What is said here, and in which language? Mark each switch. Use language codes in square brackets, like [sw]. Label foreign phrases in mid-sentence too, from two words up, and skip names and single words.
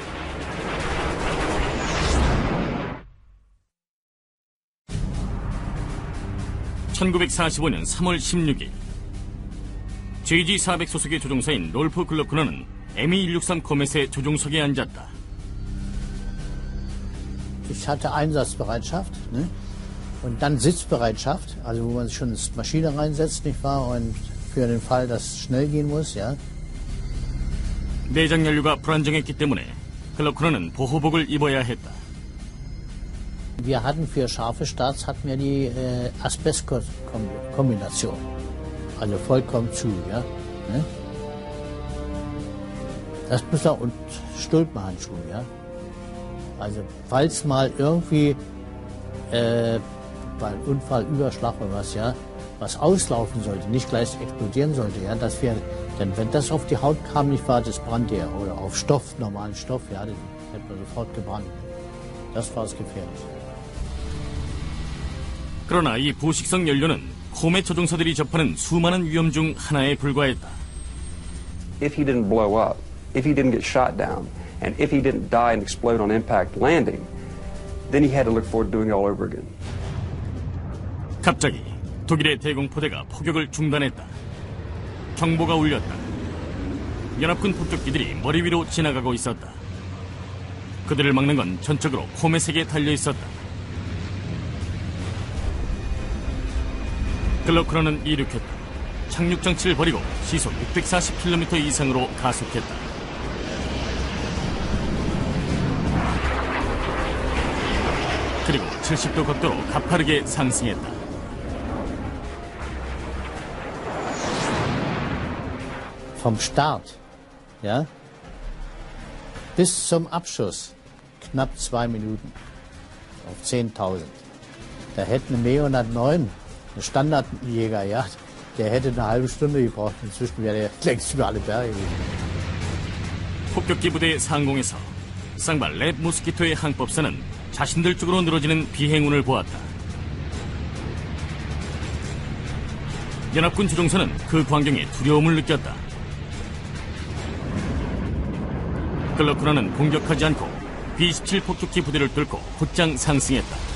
[ko] (1945년 3월 16일) JG-400 소속의 조종사인 롤프 글로크너는 ME-163 코멧의 조종석에 앉았다. [de] Ich hatte Einsatzbereitschaft, ne? Und dann Sitzbereitschaft, also wo man sich schon ins Maschine reinsetzt, nicht wahr? Und für den Fall, dass es schnell gehen muss, ja. [ko] 내장 연료가 불안정했기 때문에 글로크너는 보호복을 입어야 했다. [de] Wir hatten für scharfe Starts hatten wir die Asbest-Kombination, also vollkommen zu, ja. Ne? Das muss er und Stulpenhandschuhe, ja. Also falls mal irgendwie bei Unfall, Überschlag oder was, ja, was auslaufen sollte, nicht gleich explodieren sollte, ja, dass wir, denn wenn das auf die Haut kam, nicht wahr, das brannte ja, oder auf Stoff, normalen Stoff, ja, das hätte man sofort gebrannt. Das war es gefährlich. [ko] 그러나 이 부식성 연료는 코멧 조종사들이 접하는 수많은 위험 중 하나에 불과했다. [en] If he didn't blow up, if he didn't get shot down, and if he didn't die and explode on impact landing, then he had to look forward to doing it all over again. [ko] 갑자기 독일의 대공포대가 포격을 중단했다. 경보가 울렸다. 연합군 폭격기들이 머리 위로 지나가고 있었다. 그들을 막는 건 전적으로 코멧에게 달려 있었다. 글로크너는 이륙했다. 착륙 장치를 버리고 시속 640km 이상으로 가속했다. 그리고 70도 각도로 가파르게 상승했다. [de] Vom Start, ja, bis zum Abschuss knapp 2 Minuten auf 10.000. Da hätte eine Me-109, ein Standardjäger, ja, der hätte eine halbe Stunde gebraucht. Inzwischen wäre er längst über alle Berge gegangen. [ko] 폭격기 부대의 상공에서 쌍발 랩 모스키토의 항법사는 자신들 쪽으로 늘어지는 비행운을 보았다. 연합군 조종사는 그 광경에 두려움을 느꼈다. 글로크너는 공격하지 않고 B-17 폭격기 부대를 뚫고 곧장 상승했다.